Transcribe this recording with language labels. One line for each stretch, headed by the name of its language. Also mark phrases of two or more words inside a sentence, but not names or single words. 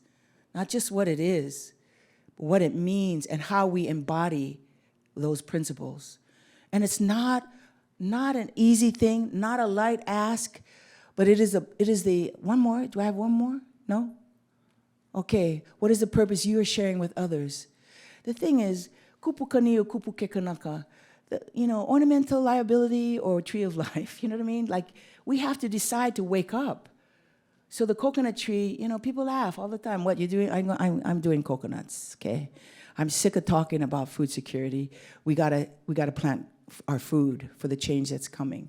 English: Not just what it is, but what it means and how we embody those principles. And it's not an easy thing, not a light ask, but it is the, one more, do I have one more? No? Okay, what is the purpose you are sharing with others? The thing is,
Hawaiian: kupu kani o kupu ke kanaka,
English: ornamental liability or tree of life, you know what I mean? Like, we have to decide to wake up. So the coconut tree, you know, people laugh all the time. What you doing? I'm doing coconuts, okay? I'm sick of talking about food security. We gotta plant our food for the change that's coming.